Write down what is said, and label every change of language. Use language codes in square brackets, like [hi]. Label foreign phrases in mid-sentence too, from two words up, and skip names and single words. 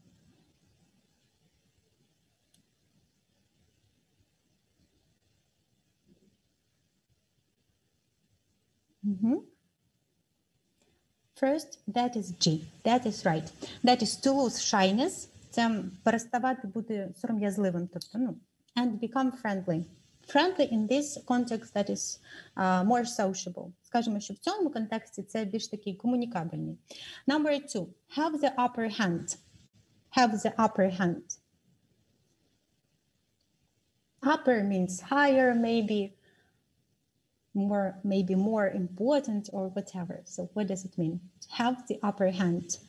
[en] First, that is G. That is right. That is to lose shyness. [uk] Це переставати бути сором'язливим, тобто, [en] and become friendly. Friendly in this context that is more sociable. [uk] Скажемо, що в цьому контексті це більш такий комунікабельний. [en] Number 2. Have the upper hand. Have the upper hand. Upper means higher, maybe more important or whatever. So what does it mean? Have the upper hand.